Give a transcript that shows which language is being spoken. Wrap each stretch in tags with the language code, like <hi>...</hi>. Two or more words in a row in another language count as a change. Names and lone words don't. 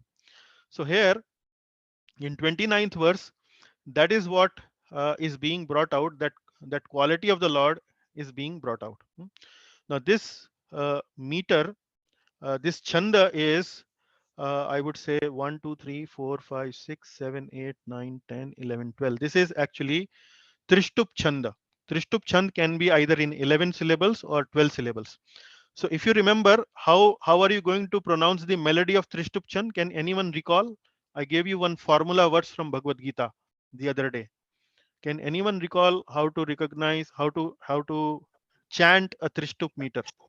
<en>So here in 29th verse, that is what is being brought out, that quality of the Lord is being brought out. Now this meter, this chanda is I would say 1 2 3 4 5 6 7 8 9 10 11 12. This is actually</en> <sa>Trishtup chanda. Trishtup chand</sa> <en>can be either in 11 syllables or 12 syllables. So if you remember, how are you going to pronounce the melody of</en> <sa>Trishtup chand?</sa> <en>Can anyone recall? I gave you one formula verse from Bhagavad Gita the other day. Can anyone recall how to recognize, how to chant a Trishtup meter?</en>